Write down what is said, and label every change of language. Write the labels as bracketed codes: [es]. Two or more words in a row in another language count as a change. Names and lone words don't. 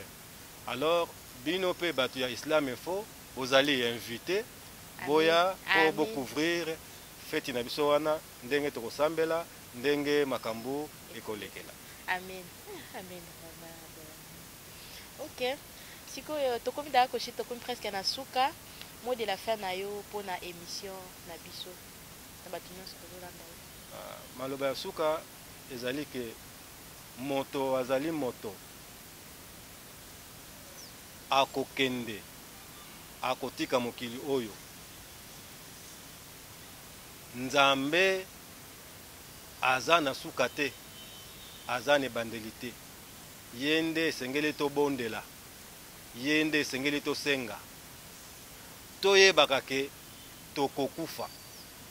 [ln] Alors bino pe batu ya Islam Info ozali invité boya po bocouvrir feti na biso wana ndenge tokosambela ndenge makambu ekolekela. Amen. Amen. Ok. Sikoyo tokomi da koshi tokomi presque na suka. [fr] Mot de la fin [ln] na yo pour na émission na biso na batu nyonso kozolanda yo. Maloba ya suka ezali ke moto azali moto akokende akotika mokili oyo Nzambe aza na suka te aza na ebandeli te ye nde esengeli tobondela ye nde esengeli tosenga toyebaka ke tokokufa